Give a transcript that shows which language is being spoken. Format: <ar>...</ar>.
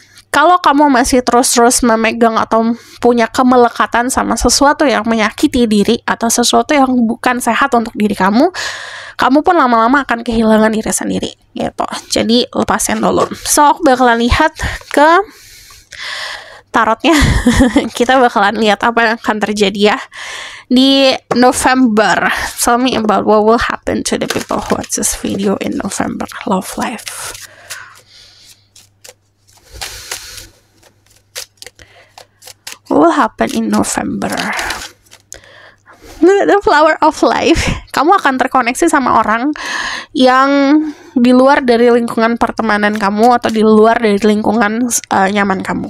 <id>kalau kamu masih terus-terus memegang atau punya kemelekatan sama sesuatu yang menyakiti diri atau sesuatu yang bukan sehat untuk diri kamu, kamu pun lama-lama akan kehilangan diri sendiri gitu. Jadi lepasin dulu. So aku bakalan lihat ke tarotnya. Kita bakalan lihat apa yang akan terjadi ya di November.</id> <en>Tell me about what will happen to the people who watch this video in November. Love life. What will happen in November? The flower of life.</en> <id>Kamu akan terkoneksi sama orang yang di luar dari lingkungan pertemanan kamu atau di luar dari lingkungan nyaman kamu.</id>